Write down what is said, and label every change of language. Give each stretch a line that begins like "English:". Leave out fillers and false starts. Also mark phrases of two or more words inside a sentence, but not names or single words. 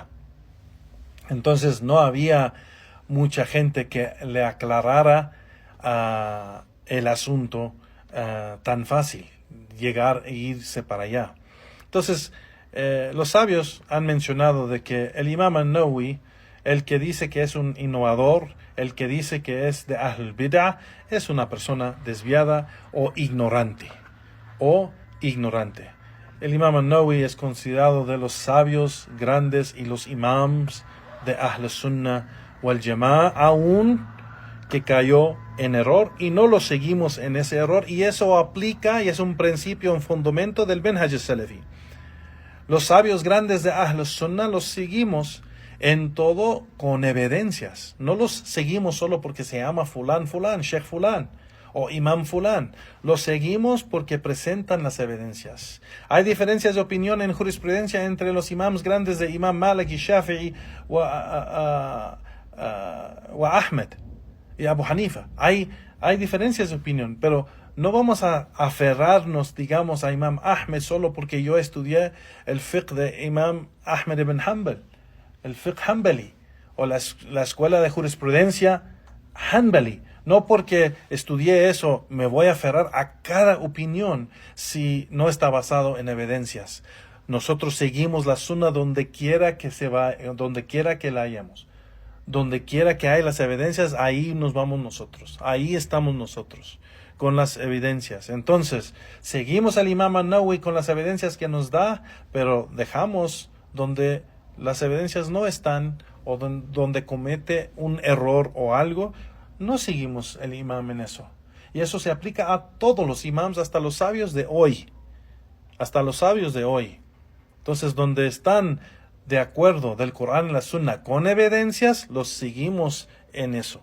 Spanish: Entonces no había mucha gente que le aclarara el asunto tan fácil, llegar e irse para allá. Entonces, los sabios han mencionado de que el Imam an-Nawawi, el que dice que es un innovador, el que dice que es de
Arabic: أهل البدعة,
Spanish: es una persona desviada o ignorante. El Imam an-Nawawi es considerado de los sabios grandes y los imams de
Arabic: أهل السنة والجماعة,
Spanish: aún que cayó en error, y no lo seguimos en ese error, y eso aplica y es un principio, un fundamento del
Arabic: منهج سلفي.
Spanish: Los sabios grandes de
Arabic: أهل السنة
Spanish: los seguimos en todo con evidencias. No los seguimos solo porque se llama fulán, sheikh fulán o imam fulán. Los seguimos porque presentan las evidencias. Hay diferencias de opinión en jurisprudencia entre los imams grandes de Imam Malik y Shafi'i o Ahmed y Abu Hanifa. Hay diferencias de opinión, pero no vamos a aferrarnos, digamos, a Imam Ahmed solo porque yo estudié el fiqh de Imam Ahmed ibn Hanbal, el
Arabic: فقه حنبلي,
Spanish: o la escuela de jurisprudencia Hanbali. No porque estudié eso me voy a aferrar a cada opinión si no está basado en evidencias. Nosotros seguimos la sunna donde quiera que donde quiera que la hayamos. Donde quiera que hay las evidencias, ahí nos vamos nosotros. Ahí estamos nosotros, con las evidencias. Entonces, seguimos al Imam an-Nawawi con las evidencias que nos da, pero dejamos donde las evidencias no están, o donde comete un error o algo, no seguimos el imam en eso. Y eso se aplica a todos los imams, hasta los sabios de hoy. Entonces, donde están de acuerdo del Corán y la Sunna con evidencias, los seguimos en eso.